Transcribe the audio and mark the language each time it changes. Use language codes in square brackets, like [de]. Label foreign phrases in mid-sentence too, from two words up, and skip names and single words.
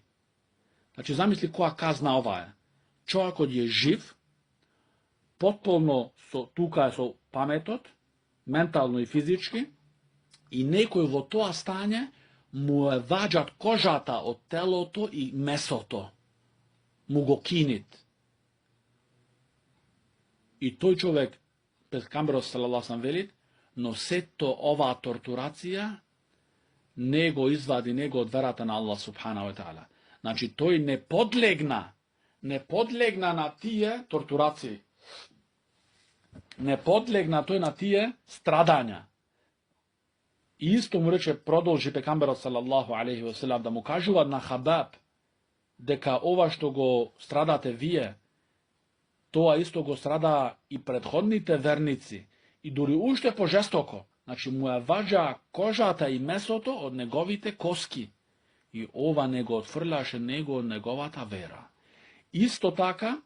[mk] Значи замисли која казна ова е. Човекот е жив, потполно тука со паметот, ментално и физички, и некој во тоа стање му е ваѓат кожата од телото и месото, му го кинит. И тој човек, пекамберот [ar] صلى الله عليه وسلم [mk] велит, но сето оваа тортурација не го извади него од верата на [ar] الله سبحانه وتعالى. [mk] Значи тој не подлегна на тие тортурации. Не подлегна тој на тие страдања. И исто му рече, продолжи пекамберот [ar] صلى الله عليه وسلم [mk] да му кажуваат на Хабаб дека ова што го страдате вие, тоа исто го страда и предходните верници и дури уште пожестоко. Значи му ја ваѓа кожата и месото од неговите коски. И ова не го отфрлаше него од неговата вера.